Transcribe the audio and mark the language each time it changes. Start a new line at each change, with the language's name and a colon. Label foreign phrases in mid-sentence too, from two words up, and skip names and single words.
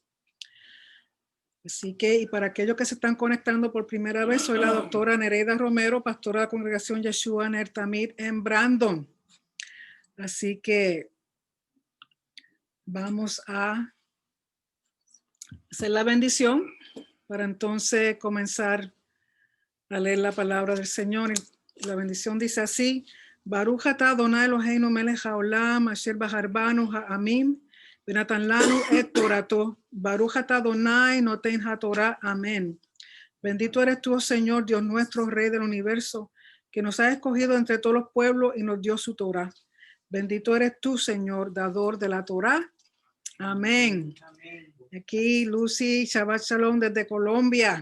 Spanish: Así que, y para aquellos que se están conectando por primera vez, soy la doctora Nereida Romero, pastora de la congregación Yeshua Ner Tamid en Brandon. Así que vamos a hacer la bendición para entonces comenzar a leer la palabra del Señor. Y la bendición dice así:
Hebrew: ברוך אתה אדוני אלוהינו מלך העולם אשר בחר בנו העמים ונתן לנו את תורתו. ברוך אתה אדוני נותן התורה.
Spanish: Amén. Bendito eres tú, oh Señor, Dios nuestro, Rey del universo, que nos has escogido entre todos los pueblos y nos dio su Torah. Bendito eres tú, Señor, dador de la Torah. Amén. Amén. Aquí Lucy,
Hebrew: שבת שלום
Spanish: desde Colombia.